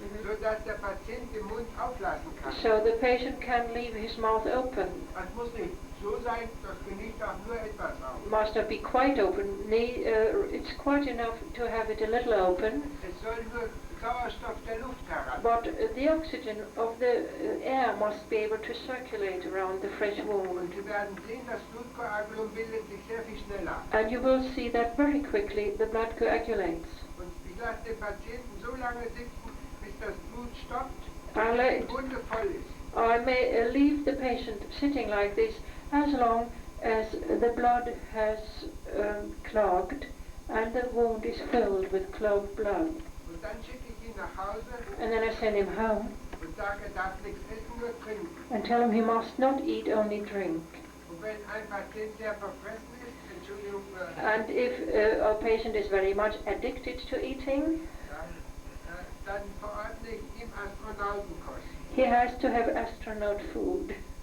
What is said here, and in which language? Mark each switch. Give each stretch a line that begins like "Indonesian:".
German: so dass der Patient den Mund auflassen kann.
English: So the patient can leave his mouth open.
German: Es muss nicht so sein, das genießt auch nur etwas auf.
English: Must not be quite open. It's quite enough to have it a little open.
German: Es soll nur Sauerstoff der Luft heran.
English: But the oxygen of the air must be able to circulate around the fresh wound.
German: Und Sie werden sehen, das Blutkoagulum bildet sich sehr viel schneller.
English: And you will see that very quickly the blood coagulates.
German: Und ich lasse den Patienten so lange sitzen, bis das Blut stoppt
English: I'll
German: und
English: let-
German: die Wunde voll ist.
English: I may leave the patient sitting like this as long as the blood has clogged and the wound is filled with clogged blood.
German: Und dann schicke ich ihn nach Hause
English: And then I send him home
German: und sage, er darf nichts essen, nur trinken.
English: and tell him he must not eat, only drink.
German: Und wenn ein Patient sehr verfressen ist, Entschuldigung,
English: And if a patient is very much addicted to eating,
German: dann verordne ich ihm Astronautenkost.
English: he has to have astronaut food.